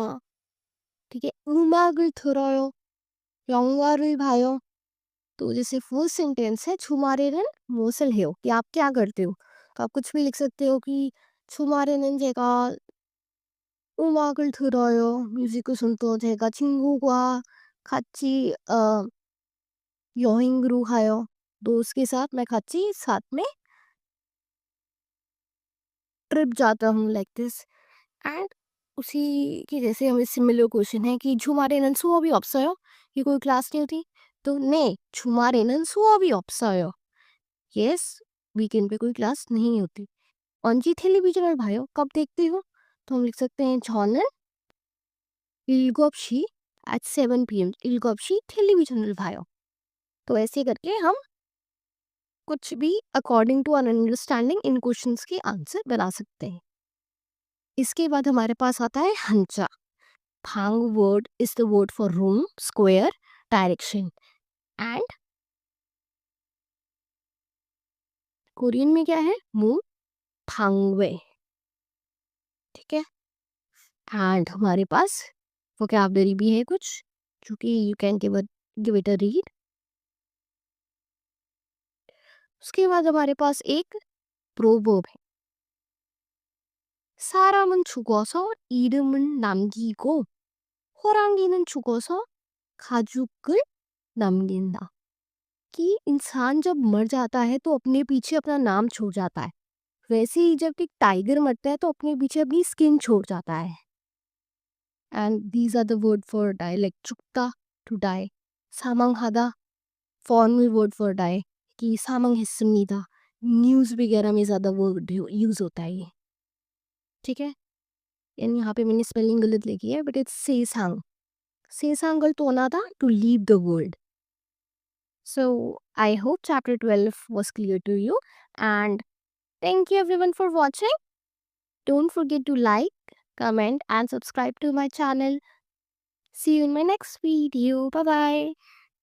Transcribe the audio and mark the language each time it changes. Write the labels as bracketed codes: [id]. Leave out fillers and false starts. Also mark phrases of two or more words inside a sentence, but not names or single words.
[hi] ठीक है, [ko] 음악을 들어요, 영화를 봐요. [hi] तो जैसे [en] first sentence [hi] है [ko] 주말에는 무엇을 해요, [hi] कि आप क्या करते हो. तो आप कुछ भी लिख सकते हो कि [ko] 주말에는 제가 음악을 들어요, [hi] म्यूजिक सुनते हो. [ko] 제가 친구와 같이 여행으로 가요, [hi] दोस्त के साथ मैं 같이 साथ में ट्रिप जाता हूँ, [en] like this. [hi] एंड उसी की जैसे हमें [en] similar question [hi] है कि [ko] 주말에는 수업이 없어요, [hi] कि कोई क्लास नहीं होती. [ko] तो 네, 주말에는 수업이 없어요. [hi] यस, वीकेंड पे कोई क्लास नहीं होती. [ko] 언제 텔레비전을 봐요, [hi] कब देखते हो. तो हम लिख सकते हैं [ko] 저는 7시 [hi] at 7 p.m. [ko] 7시 텔레비전을 봐요. [hi] तो ऐसे करके हम कुछ भी [en] according to our understanding [hi] इन क्वेश्चंस के आंसर बना सकते हैं. इसके बाद हमारे पास आता है हंचा. [en] bang word is the word for room, square, direction. [hi] एंड कोरियन में क्या है, मुंह भांगवे. ठीक है, एंड हमारे पास वोकैबुलरी भी है कुछ जो कि [en] you can give it a read. [hi] उसके बाद हमारे पास एक प्रोवर्ब है. [ko] 사람은 죽어서 이름은 남기고 호랑이는 죽어서 가죽을 남긴다. [hi] कि इंसान जब मर जाता है तो अपने पीछे अपना नाम छोड़ जाता है. वैसे ही जब एक टाइगर मरता है तो अपने पीछे अपनी स्किन छोड़ जाता है. [en] and these are the word for die, like 죽다 to die, 사망하다 formal word for die, कि 사망했습니다. [hi] न्यूज़ वगैरह में ज़्यादा वर्ड यूज होता है ये. ठीक है, यानी यहाँ पे मैंने स्पेलिंग गलत लिखी है, [en] but it's sesang. [hi] सेसांगल तो होना था [en] to leave the world. So I hope chapter 12 was clear to you, and thank you everyone for watching. Don't forget to like, comment and subscribe to my channel. See you in my next video. Bye bye.